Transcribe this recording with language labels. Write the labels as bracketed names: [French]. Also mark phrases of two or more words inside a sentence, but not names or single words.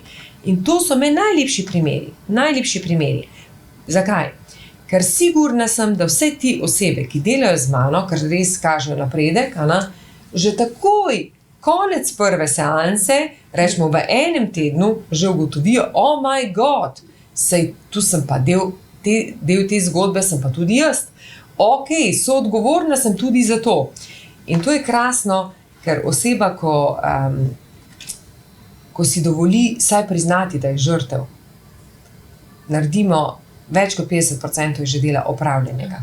[Slovenian] In to so me najlepši primeri. Zakaj? Ker sigurna sem, da vse ti osebe, ki delajo z mano, ker res kažejo napredek, že takoj, konec prve seanse, rečemo v enem tednu, že ugotovijo, [English] oh my god, [Slovenian] sej tu sem pa del te zgodbe, sem pa tudi jaz. Ok, soodgovorna sem tudi za to. In to je krasno, ker oseba, ko si dovoli saj priznati, da je žrtev, naredimo več kot 50% že dela opravljenega.